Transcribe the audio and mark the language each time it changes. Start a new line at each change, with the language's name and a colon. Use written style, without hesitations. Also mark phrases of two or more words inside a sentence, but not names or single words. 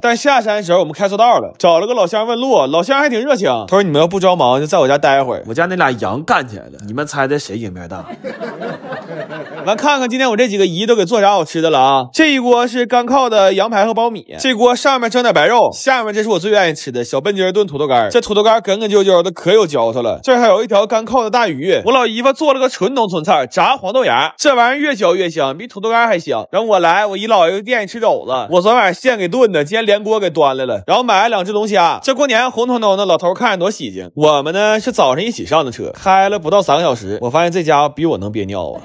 Chinese: 但下山的時候我們開錯道了，找了個老鄉問路，老鄉還挺熱情，他說你們要不着忙就在我家待會兒。我家那倆羊幹起來了，你們猜猜誰贏面大？完看看今天我這幾個姨都給做啥好吃的了啊！這一鍋是乾烤的羊排和苞米，這鍋上面蒸點白肉，下面這是我最願意吃的小笨雞燉土豆乾。這土豆乾梗梗啾啾的，可有嚼頭了。這還有一條乾烤的大魚，我老姨夫做了個純農村菜，炸黃豆芽，這玩意兒越嚼越香，比土豆乾還香。然後我來我姨姥爺店裡吃肘子，我昨晚上現給燉的，今天連鍋給端來了。然後買了2隻龍蝦，這過年紅彤彤的，老頭看着多喜慶。我們呢是早上一起上的車，開了不到3個小時，我發現這家伙比我能憋尿啊。